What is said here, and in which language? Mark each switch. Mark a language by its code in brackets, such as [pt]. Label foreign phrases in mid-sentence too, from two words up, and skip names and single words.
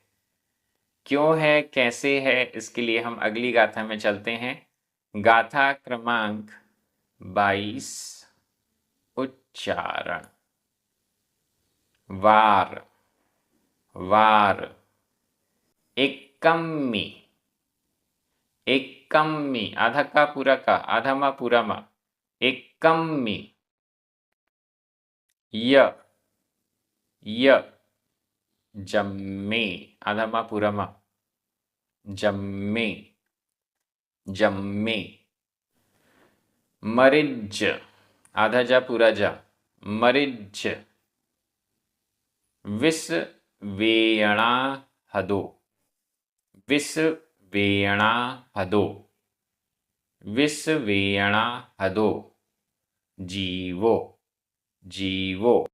[hi] क्यों है, कैसे है, इसके लिए हम अगली गाथा में चलते हैं। गाथा क्रमांक 22। उच्चारण। वार वार। [pra] एक्कम्मी एक्कम्मी, आधा का पूरा का, आधा मा पूरा मा, एक्कम्मी। य य जम्मे, आधा मा पूरा मा, जम्मे जम्मे। मरिज, आधा जा पूरा जा, मरिज। विस वेयणा हदो, विस वेयणा हदो, विस वेयणा हदो। जीवो जीवो।